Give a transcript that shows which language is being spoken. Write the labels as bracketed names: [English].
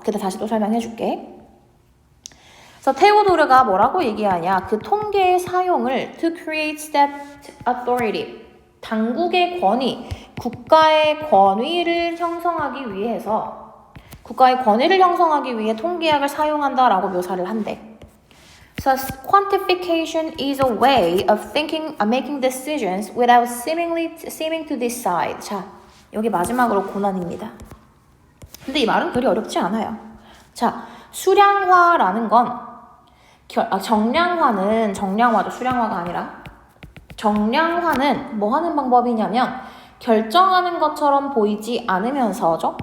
[Korean] 그때 다시 또 설명해줄게. 그래서 테오도르가 뭐라고 얘기하냐? 그 통계의 사용을 [English] to create state authority, [Korean] 당국의 권위, 국가의 권위를 형성하기 위해 통계학을 사용한다라고 묘사를 한대. [English] So quantification is a way of making decisions without seeming to decide. [Korean] 자, 여기 마지막으로 고난입니다. 근데 이 말은 그리 어렵지 않아요. 자, 수량화라는 건 정량화도 수량화가 아니라 정량화는 뭐 하는 방법이냐면 결정하는 것처럼 보이지 않으면서죠.